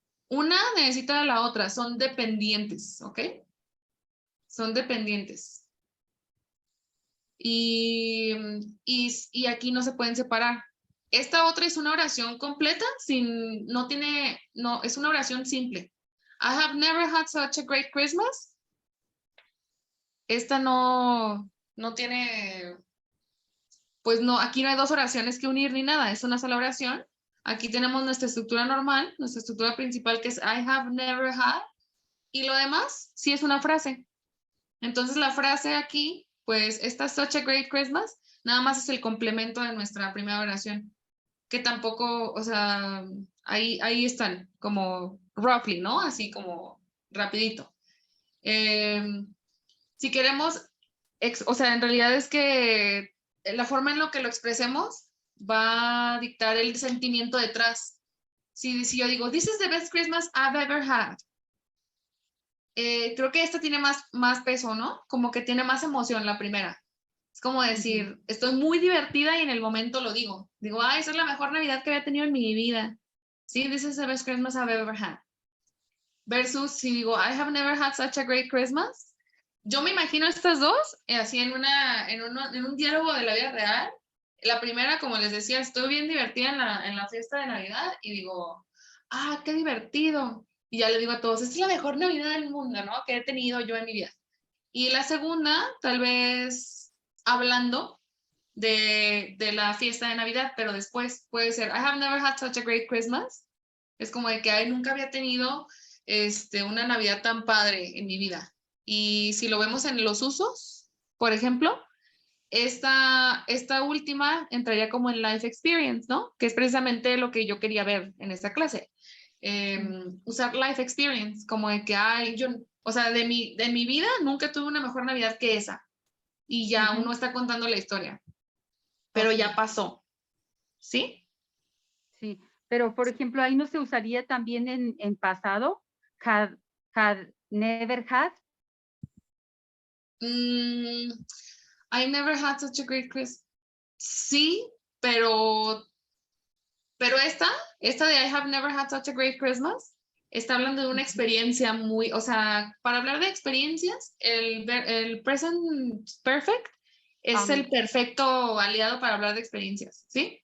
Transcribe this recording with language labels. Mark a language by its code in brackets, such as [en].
[es] Una necesita de la otra, son dependientes, ¿ok? Son dependientes. Y aquí no se pueden separar. Esta otra es una oración completa, es una oración simple. [en] I have never had such a great Christmas. [es] Esta no tiene, pues no, aquí no hay dos oraciones que unir ni nada, es una sola oración. Aquí tenemos nuestra estructura normal, nuestra estructura principal que es [en] I have never had, [es] y lo demás sí es una frase. Entonces la frase aquí, pues esta [en] such a great Christmas, [es] nada más es el complemento de nuestra primera oración, que tampoco, o sea, ahí están, como roughly, ¿no? Así como rapidito. Si queremos, o sea, en realidad es que la forma en lo que lo expresemos va a dictar el sentimiento detrás. Si yo digo, [en] this is the best Christmas I've ever had, [es] creo que esta tiene más peso, ¿no? Como que tiene más emoción la primera. Es como decir, estoy muy divertida y en el momento lo digo. Digo, esa es la mejor Navidad que había tenido en mi vida. [en] Sí, this is the best Christmas I've ever had. Versus [es] si digo, [en] I have never had such a great Christmas. [es] Yo me imagino estas dos así en un diálogo de la vida real. La primera, como les decía, estoy bien divertida en la fiesta de Navidad y digo, qué divertido. y ya le digo a todos, esta es la mejor Navidad del mundo, ¿no? Que he tenido yo en mi vida. Y la segunda, tal vez hablando de la fiesta de Navidad, pero después puede ser, [en] I have never had such a great Christmas. [es] Es como de que ay, nunca había tenido una Navidad tan padre en mi vida. Y si lo vemos en los usos, por ejemplo, esta última entraría como en life experience, ¿no? Que es precisamente lo que yo quería ver en esta clase. Usar life experience, como de que, ay, yo, o sea, de mi vida nunca tuve una mejor Navidad que esa. Y ya uno está contando la historia, pero ya pasó, ¿sí? Sí, pero por ejemplo, ahí no se usaría también en pasado, [en] had, never had. I never had such a great Christmas. [es] Sí, pero esta de [en] I have never had such a great Christmas [es] está hablando de una experiencia muy, o sea, para hablar de experiencias, el present perfect es el perfecto aliado para hablar de experiencias, ¿sí?